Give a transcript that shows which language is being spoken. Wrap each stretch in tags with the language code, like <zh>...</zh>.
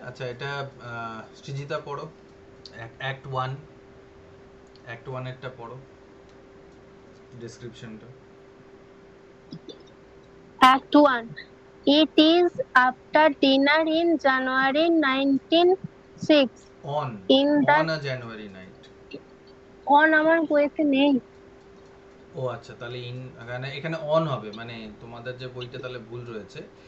<bn>আচ্ছা, এটা সৃজিতা পড়ো, অ্যাক্ট ওয়ান এরটা পড়ো, ডেসক্রিপশনটা।</bn> <en>Act 1. It is after dinner in January 1906. On In the on a January night.</en> <bn>on আমার বইতে নেই। ও আচ্ছা, তাহলে এখানে অন হবে, মানে তোমাদের যে বইটা তাহলে ভুল রয়েছে।</bn>